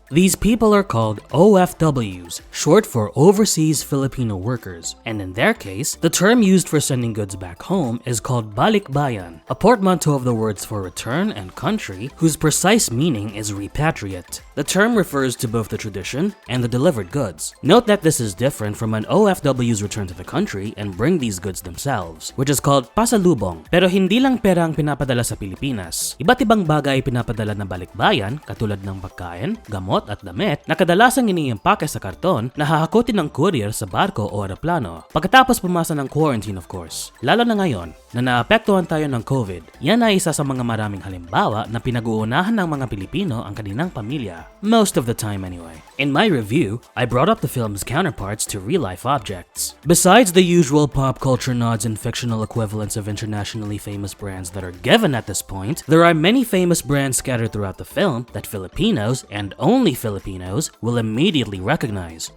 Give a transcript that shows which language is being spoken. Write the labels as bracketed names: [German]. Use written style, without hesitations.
[English] These people are called OFWs, short for Overseas Filipino Workers, and in their case, the term used for sending goods back home is called balikbayan, a portmanteau of the words for return and country, whose precise meaning is repatriate. The term refers to both the tradition and the delivered goods. Note that this is different from when OFWs return to the country and bring these goods themselves, which is called pasalubong. [Filipino] Pero hindi lang pera ang pinapadala sa Pilipinas. Iba't ibang bagay pinapadala ng balikbayan, katulad ng pagkain, gamot at damit na kadalasang iniimpake sa karton na hahakutin ng courier sa barko o eroplano. Pagkatapos pumasa ng quarantine [English] of course. [Filipino] Lalo na ngayon na naapektuhan tayo ng COVID. Yan ay isa sa mga maraming halimbawa na pinag-uunahan ng mga Pilipino ang kanilang pamilya. [English] Most of the time anyway. In my review, I brought up the film's counterparts to real-life objects. Besides the usual pop culture nods and fictional equivalents of internationally famous brands that are given at this point, there are many famous brands scattered throughout the film that Filipinos, and only Filipinos, will immediately recognize.